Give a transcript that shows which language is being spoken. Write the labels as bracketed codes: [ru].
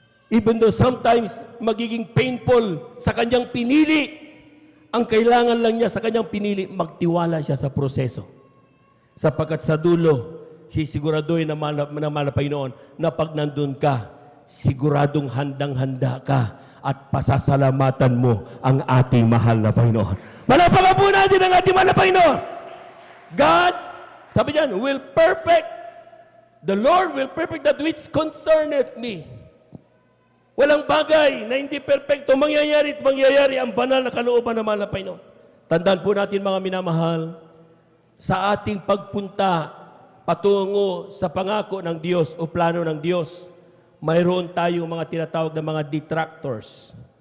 [en] Even though sometimes [tl] magiging painful sa kanyang pinili, ang kailangan lang niya sa kanyang pinili, magtiwala siya sa proseso. Sapagkat sa dulo, sisiguraduhin na mahal na Panginoon na pag nandun ka, siguradong handang-handa ka at pasasalamatan mo ang ating mahal na Panginoon. Malapakan po natin ang ating mahal na Panginoon. [en] God, [tl] sabi diyan, [en] will perfect, the Lord will perfect that which concerneth me. [tl] Walang bagay na hindi perfecto mangyayari at mangyayari ang banal na kalooban ng mahal na Panginoon. Tandaan po natin, mga minamahal, sa ating pagpunta patungo sa pangako ng Diyos o plano ng Diyos, mayroon tayong mga tinatawag na mga detractors.